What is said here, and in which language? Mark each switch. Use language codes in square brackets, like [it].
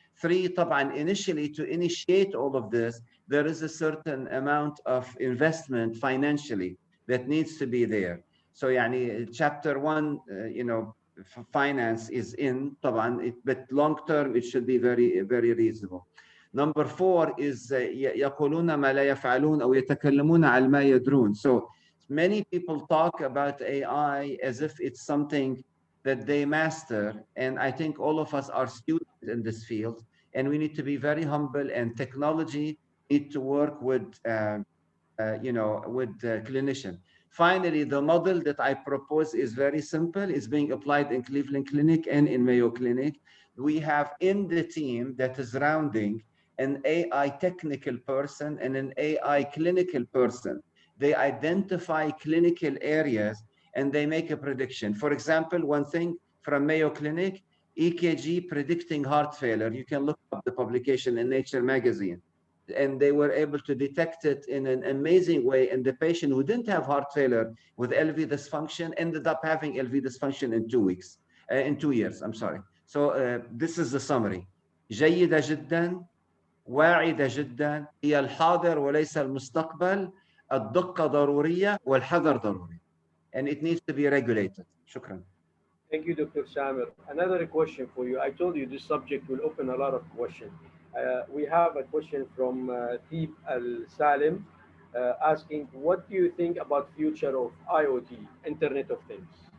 [en] 3, طبعا, initially to initiate all of this, there is a certain amount of investment financially that needs to be there. So يعني chapter 1, finance is in, طبعا, but long term, it should be very, very reasonable. Number 4 is [ar] يقولون ما لا يفعلون أو يتكلمون على ما يدرون. [en] So many people talk about AI as if it's something that they master, and I think all of us are students in this field, and we need to be very humble, and technology need to work with clinician. Finally, the model that I propose is very simple. It's being applied in Cleveland Clinic and in Mayo Clinic. We have in the team that is rounding an AI technical person and an AI clinical person. They identify clinical areas and they make a prediction. For example, one thing from Mayo Clinic, EKG predicting heart failure. You can look up the publication in Nature magazine. And they were able to detect it in an amazing way. And the patient who didn't have heart failure with LV dysfunction ended up having LV dysfunction in 2 years, I'm sorry. So this is the summary. [ar] جيدة جدا، واعدة جدا، هي الحاضر وليس المستقبل، الدقة ضرورية والحذر ضروري. [en] And it needs to be regulated. [ar] شكرا. [en] Thank you, Dr. Samer. Another question for you. I told you this subject will open a lot of questions. We have a question from Deep Al-Salim asking, what do you think about future of IoT, Internet of Things?